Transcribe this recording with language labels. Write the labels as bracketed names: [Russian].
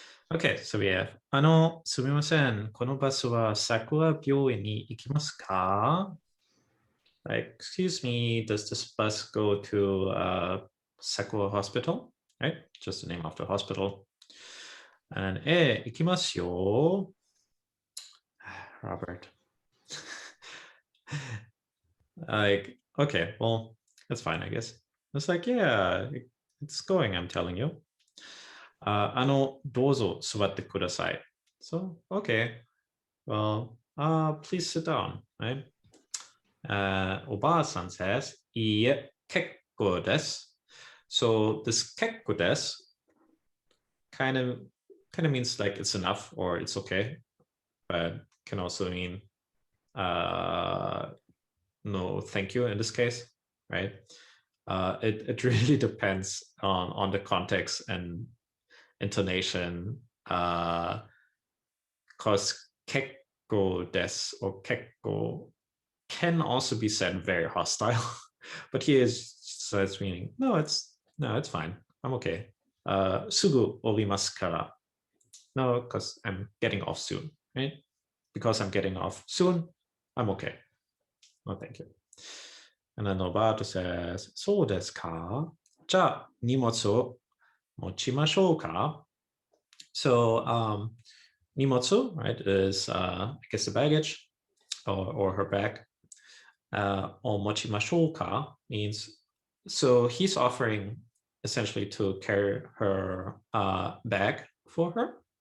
[English] Okay, so we have [Japanese] すみません。このバスは桜病院に行きますか? [English] Like, excuse me, does this bus go to Sakura Hospital? Right? Just the name of the hospital. And [Japanese] 行きますよ. [English] Robert. Like, okay, well, that's fine, I guess. It's like, yeah, it's going, I'm telling you. [Japanese] どうぞ座ってください. [English] So, okay, well, please sit down, right? おばあさん says, [Japanese] いいえ、結構です. [English] So this 結構です kind of means like it's enough or it's okay, but can also mean no thank you in this case, right? It really depends on the context and intonation, because 結構です or 結構 can also be said very hostile, but here so it's meaning no, it's fine. I'm okay. [Japanese] すぐ降りますから. [English] No, because I'm getting off soon, right? Because I'm getting off soon, I'm okay. No, thank you. And then Roberto says, [Japanese] そうですか? じゃあ荷物を持ちましょうか? [English] So 荷物, right, is I guess the baggage or her bag. Or mochimashouka means, so he's offering essentially to carry her bag for her.